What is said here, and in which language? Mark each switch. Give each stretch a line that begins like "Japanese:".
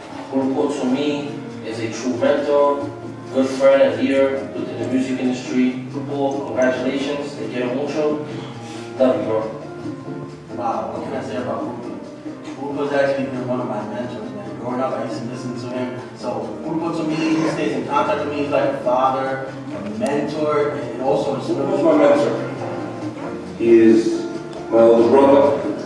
English: Gilberto to me is a true mentor, good friend and leader within the music industry.
Spanish: Pulpo,
English: congratulations,
Spanish: te quiero mucho.
English: Love you, bro. Wow, what can I say about Pulpo? Pulpo's actually been one of my mentors, man. Growing up, I used to listen to him. So Pulpo to me, he stays in contact with me. He's like a father, a mentor, and also a Pulpo's my mentor. He is my older brother.